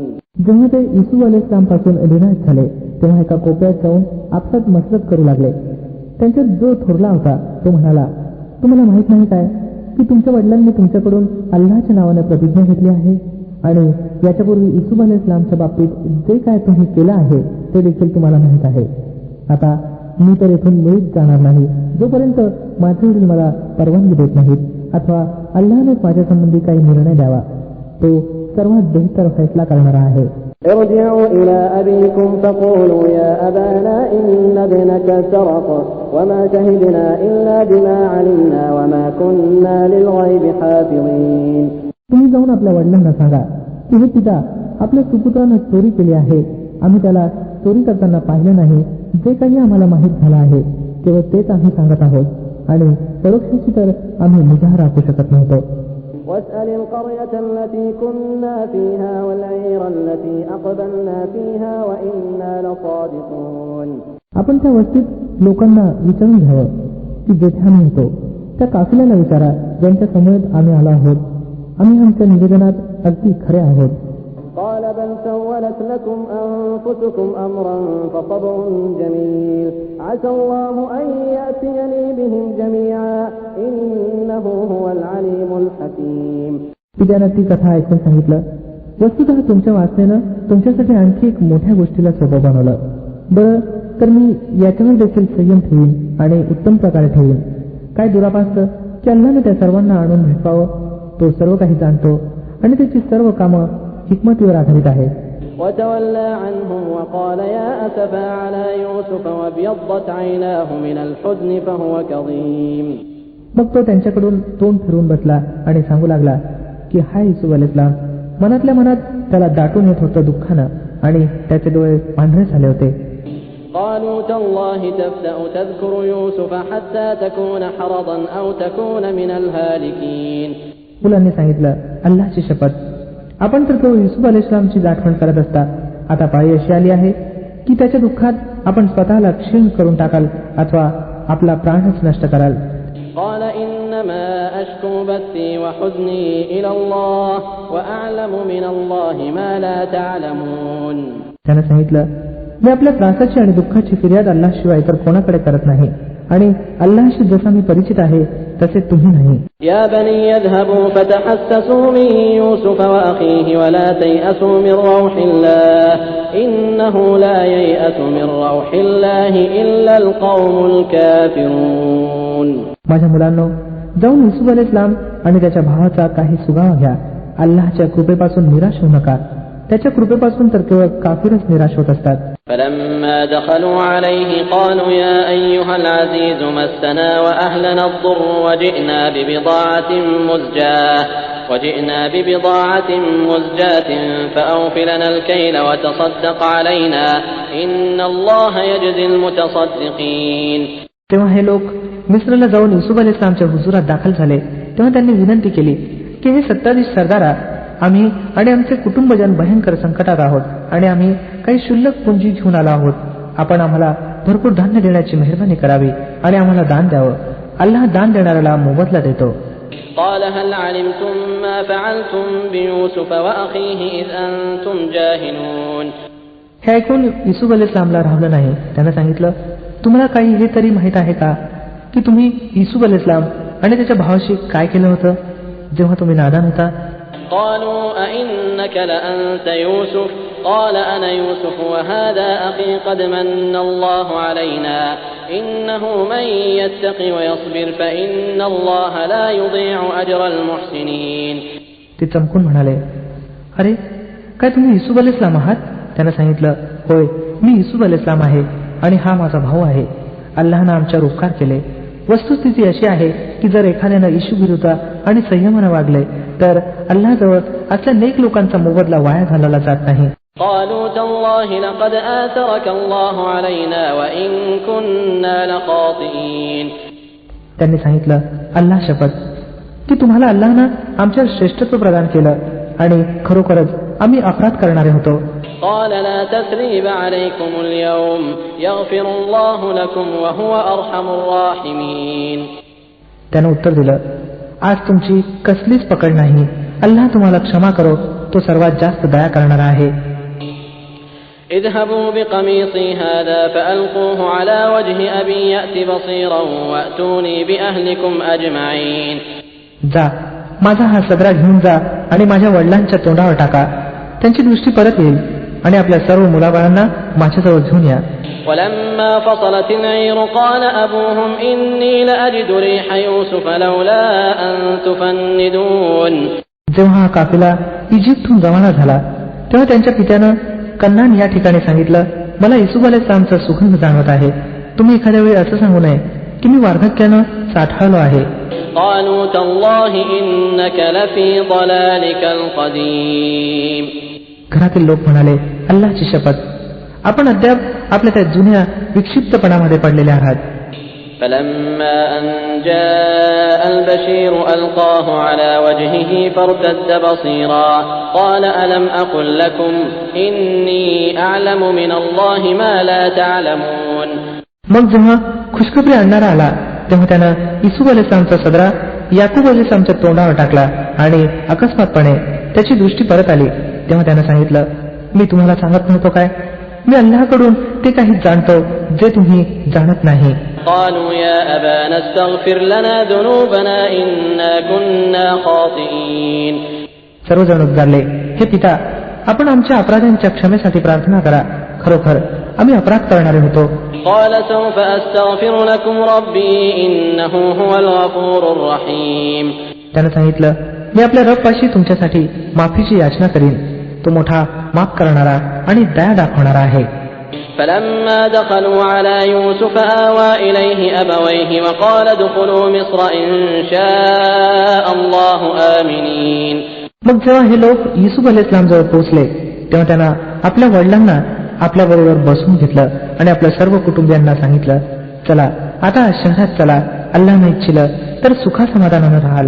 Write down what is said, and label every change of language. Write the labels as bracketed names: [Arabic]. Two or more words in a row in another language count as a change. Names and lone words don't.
[Marathi] जेव्हा ते युसुफ अलैहिस्सलामपासून विनाश झाले तेव्हा एका कोपऱ्यात जाऊन आपसात मसलत करू लागले. त्यांच्यात जो थोरला होता तो म्हणाला, तुम्हाला माहित नाही काय की तुमच्या वडिलांनी तुमच्याकडून अल्लाहच्या नावाने प्रतिज्ञा घेतली आहे आणि याच्यापूर्वी युसुफ अलैहिस्सलामच्या बाबतीत जे काय तुम्ही केलं आहे ते देखील तुम्हाला माहित आहे. आता मी तर इथून मुळीच जाणार नाही जोपर्यंत माझे वडील मला परवानगी देत नाहीत अथवा अल्लाहनेच माझ्या संबंधी काही निर्णय द्यावा. तो सर्वात बेहतर फैसला करणारा आहे. [Arabic] ارجعوا إلى أبيكم فقولوا يا أبانا إن ابنك سرق وما شهدنا إلا بما علمنا وما كنا للغيب حافظين. [Marathi] तुम्ही जाऊन आपल्या वडिलांना सांगा की हे पिता, आपल्या सुपुत्रानं चोरी केली आहे. आम्ही त्याला चोरी करताना पाहिलं नाही. जे काही आम्हाला माहीत झालं आहे केवळ तेच आम्ही सांगत आहोत आणि परोक्षाची तर आम्ही निगाह राखू शकत नव्हतो. [Arabic] واسأل القرية التي كنا فيها والعير التي أقبلنا فيها وإنا لصادقون. [Marathi] आपण त्या वस्तीत लोकांना विचारून घ्यावं की जेथे आम्ही होतो. त्या काफिल्याला विचारा ज्यांच्या समोर आम्ही आलो आहोत. आम्ही आमच्या निवेदनात अगदी खरे आहोत. [Arabic] قال بل سولت لكم أنفسكم أمرا فصبر جميل عسى الله أن يأتيني بهم جميعا إنه هو العليم الحكيم. [Marathi] पित्यानं ती कथा ऐकून सांगितलं, वस्तुतः तुमच्या वासनेनं तुमच्यासाठी आणखी एक मोठ्या गोष्टीला सोबत बनवलं. बरं तर मी याच्यावर देखील संयम ठेवीन आणि उत्तम प्रकारे ठेवीन. काय दुरापास्त की अल्लाहने त्या सर्वांना आणून भेटवावं. तो सर्व काही जाणतो आणि त्याची सर्व कामं हिकमतीवर आधारित आहे. [Arabic] وتولى عنهم وقال يا أسفا على يوسف وابيضت عيناه من الحزن فهو كظيم. [Marathi] मग तो त्यांच्याकडून तोंड फिरवून बसला आणि सांगू लागला की हाय युसुफ अलैहिस्सलाम. मनातल्या मनात त्याला दाटून येत होतं दुःखानं आणि त्याचे डोळे पांढरे झाले होते. [Arabic] قالوا تالله تفتأ تذكر يوسف حتى تكون حرضا أو تكون من الهالكين. [Marathi] मुलांनी सांगितलं, अल्लाहची शपथ, आपण तर तो युसुफ अलैहिस्सलामची आठवण करत असता. आता पाळी अशी आली आहे की त्याच्या दुःखात आपण स्वतःला क्षीण करून टाकाल अथवा आपला प्राणच नष्ट कराल. [Arabic] قال إنما أشكو بثي وحزني إلى الله وأعلم من الله ما لا تعلمون. [Marathi] त्याने सांगितलं, मी आपल्या त्रासाची आणि दुःखाची फिर्याद अल्लाहशिवाय इतर कोणाकडे करत नाही आणि अल्लाहशी जसा मी परिचित आहे तसे तुम्ही नाही. [Arabic] يا بني اذهبوا فتحسسوا من يوسف وأخيه ولا تيأسوا من روح الله إنه لا ييأس من روح الله إلا القوم الكافرون. [Marathi] माझ्या मुलांनो, जाऊन युसुफ अलैहिस्सलाम आणि त्याच्या भावाचा काही सुगावा घ्या. अल्लाहच्या कृपेपासून निराश होऊ नका. त्याच्या कृपेपासून तर केवळ काफिरच निराश होत असतात. [Arabic] فلما دخلوا عليه قالوا يا أيها العزيز مسنا وأهلنا الضر وجئنا ببضاعة مزجاة فأوف لنا الكيل وتصدق علينا إن الله يجزي المتصدقين. [Marathi] तेव्हा हे लोक मिस्रला जाऊन युसुफ अलैहिस्सलामच्या हुजुरात दाखल झाले. तेव्हा त्यांनी विनंती केली की हे सत्ताधीश सरदारा, आम्ही आणि आमचे कुटुंबजन भयंकर संकटात आहोत आणि आम्ही काही क्षुल्लक पुंजी घेऊन आलो आहोत. आपण आम्हाला भरपूर धान्य देण्याची मेहरबानी करावी आणि आम्हाला दान द्यावं. अल्लाह दान देणाऱ्याला मोबदला देतो. [Arabic] قال هل علمتم ما فعلتم بيوسف وأخيه إذ أنتم جاهلون. [Marathi] हे ऐकून युसुफ अलैहिस्सलामला राहिलं नाही. त्यानं सांगितलं, तुम्हाला काही हे तरी माहित आहे का की तुम्ही युसुफ अलैहिस्सलाम आणि त्याच्या भावाशी काय केलं होतं जेव्हा तुम्ही नादान होता. [Arabic] قالوا أئنك لأنت يوسف قال أنا يوسف وهذا أخي قد من الله علينا إنه من يتقي ويصبر فإن الله لا يضيع أجر المحسنين. [Marathi] ते चमकून म्हणाले, अरे काय तुम्ही युसुफ अलैहिस्सलाम आहात? त्यानं सांगितलं, होय मी युसुफ अलैहिस्सलाम आहे आणि हा माझा भाऊ आहे. अल्लाहनं आमच्यावर उपकार केले. वस्तुस्थिती अशी आहे की जर एखाद्यानं ईशुविरुद्ध आणि संयमानं वागले तर अल्लाहजवळ असल्या नेक लोकांचा मोबदला वाया घालवला जात नाही. [Arabic] قالوا تالله لقد آثرك الله علينا وإن كنا لخاطئين. [Marathi] त्यांनी सांगितलं, अल्लाह शपथ की तुम्हाला अल्लाहनं आमच्यावर श्रेष्ठत्व प्रदान केलं आणि खरोखरच आम्ही अपराध करणारे होतो. [Arabic] قال لا تثريب عليكم اليوم يغفر الله لكم وهو أرحم الراحمين. [Marathi] त्यानं उत्तर दिलं, आज तुमची कसलीच पकड नाही. अल्लाह तुम्हाला क्षमा करो, तो सर्वात जास्त दया करणारा आहे. [Arabic] اذهبوا بقميصي هذا فألقوه على وجه أبي يأت بصيرا وأتوني بأهلكم أجمعين. [Marathi] जा, माझा हा सदरा घेऊन जा आणि माझ्या वडिलांच्या तोंडावर टाका. त्यांची दृष्टी परत येईल आणि आपल्या सर्व मुलाबाळांना माझ्याजवळ घेऊन या. [Arabic] ولما فصلت العير قال أبوهم إني لأجد ريح يوسف لولا أن تفندون. [Marathi] जेव्हा हा काफिला इजिप्तहून रवाना झाला तेव्हा त्यांच्या पित्यानं कन्नान या ठिकाणी सांगितलं, मला युसुफ अलैहिस्सलामचा सुगंध जाणवत आहे. तुम्ही एखाद्या वेळी असं सांगू नये की मी वार्धक्यानं साठाळलो आहे. [Arabic] قالوا تالله إنك لفي ضلالك القديم. [Marathi] घरातील लोक म्हणाले, अल्लाहची शपथ, आपण अद्याप आपल्या त्या जुन्या विक्षिप्तपणामध्ये पडलेले आहात. [Arabic] فلما أن جاء البشير ألقاه على وجهه فارتد بصيرا قال ألم أقل لكم إني أعلم من الله ما لا تعلمون. [Marathi] मग जेव्हा खुशखबरी आणणारा आला तेव्हा त्यानं युसुफ अलैहिस्सलामचा सदरा याकूब अलैहिस्सलामच्या तोंडावर टाकला आणि अकस्मातपणे त्याची दृष्टी परत आली. तेव्हा त्यानं सांगितलं, मी तुम्हाला सांगत नव्हतो काय, मी अल्लाहकडून ते काही जाणतो जे तुम्ही जाणत नाही. [Arabic] قالوا يا أبانا استغفر لنا ذنوبنا إنا كنا خاطئين. [Marathi] सर्वजण उद्गारले, हे पिता, आपण आमच्या अपराधांच्या क्षमेसाठी प्रार्थना करा. खरोखर आम्ही अपराध करणारे होतो. [Arabic] قال سوف أستغفر لكم ربي إنه هو الغفور الرحيم. [Marathi] त्यानं सांगितलं, मी आपल्या रबपाशी तुमच्यासाठी माफीची याचना करीन. तो मोठा माफ करणारा आणि दया दाखवणारा आहे. [Arabic] فلما دخلوا على يوسف آوى إليه أبويه وقال ادخلوا مصر إن شاء الله آمنين. [Marathi] मग जेव्हा हे लोक युसुफ अलैहिस्सलामजवळ पोहोचले तेव्हा त्यांना आपल्या वडिलांना आपल्या बरोबर बसवून घेतलं आणि आपल्या सर्व कुटुंबियांना सांगितलं, चला आता शहरात चला, अल्लाहने इच्छिलं तर सुखासमाधानानं राहाल.